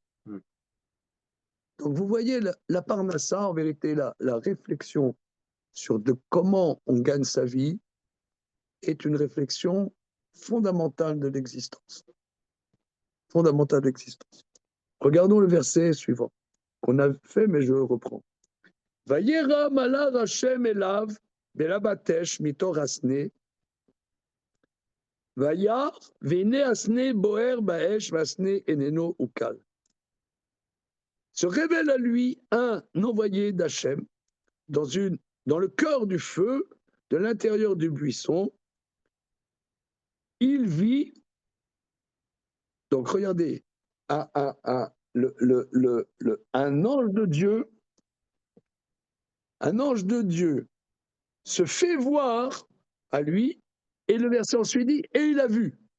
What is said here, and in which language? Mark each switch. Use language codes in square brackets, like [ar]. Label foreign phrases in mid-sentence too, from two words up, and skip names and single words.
[fr] Donc vous voyez, la parnassa, en vérité, la réflexion sur de comment on gagne sa vie est une réflexion fondamentale de l'existence. Fondamentale de l'existence. Regardons le verset suivant, qu'on a fait, mais je le reprends. [he] וירא מלאך השם אליו בלבת אש מתוך הסנה וירא והנה הסנה בוער באש והסנה איננו אכל. [fr] Se révèle à lui un envoyé d'Hachem dans le cœur du feu, de l'intérieur du buisson. Il vit, donc regardez, un ange de Dieu se fait voir à lui, et le verset ensuite dit, et il a vu.